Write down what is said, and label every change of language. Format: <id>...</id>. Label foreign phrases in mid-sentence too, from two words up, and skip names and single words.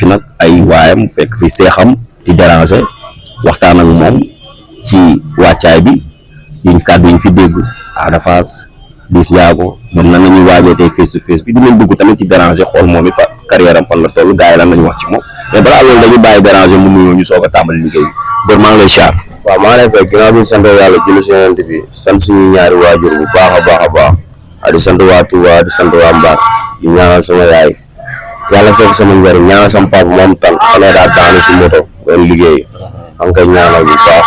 <wo>nag ay waayam fekk fi seexam di déranger waxtaan ak moom ci wàccaay bi yiñ kàddu yiñ fi dégg Ada Fass Liss Ndiago ñoom nan la ñuy waajee tey</wo> <en>face to face</en> <wo>bi dinañ dugg tamit ci déranger xool moom it carrière am fan la toll gars yi lan lañu wax ci moom mais balaa loolu dañu bàyyi déranger mu nuyoo ñu soog a tàmbali liggéey bi maa ngi lay siyaar. waaw maa ngi lay fekk ginnaaw bi ñu sant yàlla julli si yonent bi sant suñu ñaari waajur bu baax a baax a baax di sant waa Touba di sant waa Mbaar di ñaanal sama yaay yàlla fekk sama njëriñ ñaanal sama papa moom tan xanaa daa daanu si moto doon liggéey am koy ñaanal bu baax.</wo>